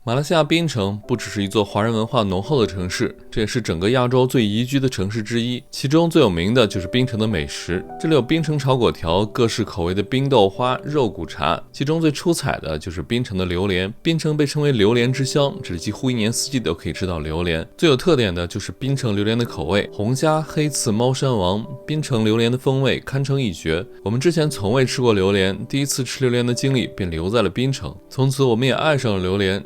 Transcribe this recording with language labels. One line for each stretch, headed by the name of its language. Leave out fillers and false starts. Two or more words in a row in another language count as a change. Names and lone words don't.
Chinese: 馬來西亞檳城不只是一座華人文化濃厚的城市，這也是整個亞洲最宜居的城市之一。其中最有名的就是檳城的美食，這裡有檳城炒粿條、各式口味的冰豆花、肉骨茶，其中最出彩的就是檳城的榴蓮。檳城被稱為榴蓮之鄉，這裡幾乎一年四季都可以吃到榴蓮。最有特點的就是檳城榴蓮的口味，紅蝦、黑刺、貓山王，檳城榴蓮的風味堪稱一絕。我們之前從未吃過榴蓮，第一次吃榴蓮的經歷便留在了檳城，從此我們也愛上了榴蓮。